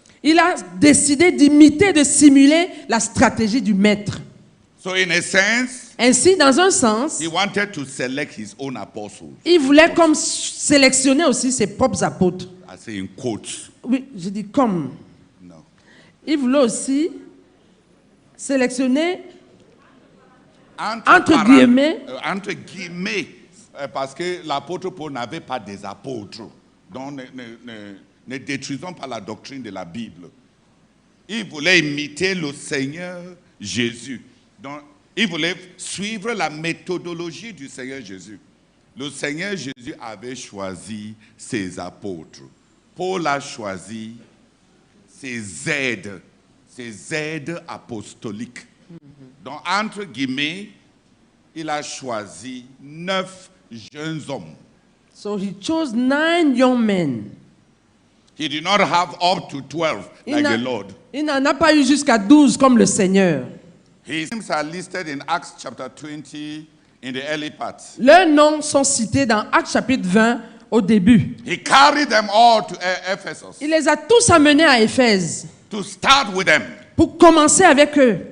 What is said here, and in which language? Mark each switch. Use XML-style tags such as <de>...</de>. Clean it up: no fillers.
<fr>Il a décidé d'imiter, de simuler la stratégie du maître.</fr> <en>So in a sense,</en> <fr>Ainsi, dans un sens,</fr> <en>he wanted to select his own apostles.</en> <fr>il voulait comme sélectionner aussi ses propres apôtres.</fr> <en>I say in quotes.</en> <fr>Oui, je dis comme.</fr> <en>No.</en> <fr>Il voulait aussi sélectionner, entre guillemets, parce que l'apôtre Paul n'avait pas des apôtres. Donc ne détruisons pas la doctrine de la Bible. Il voulait imiter le Seigneur Jésus. Donc, il voulait suivre la méthodologie du Seigneur Jésus. Le Seigneur Jésus avait choisi ses apôtres. Paul a choisi ses aides apostoliques. Donc, entre guillemets, il a choisi 9 jeunes hommes.</fr> <en>So he chose 9 young men. He did not have up to 12 like the Lord.</en> <fr>Il n'en a pas eu jusqu'à 12 comme le Seigneur.</fr> <en>His names are listed in Acts chapter 20 in the early parts.</en> <fr>Leurs noms sont cités dans Actes chapitre 20 au début.</fr> <en>He carried them all to Ephesus</en> <fr>Il les a tous amenés à Éphèse</fr> <en>to start with them.</en> <fr>pour commencer avec eux.</fr>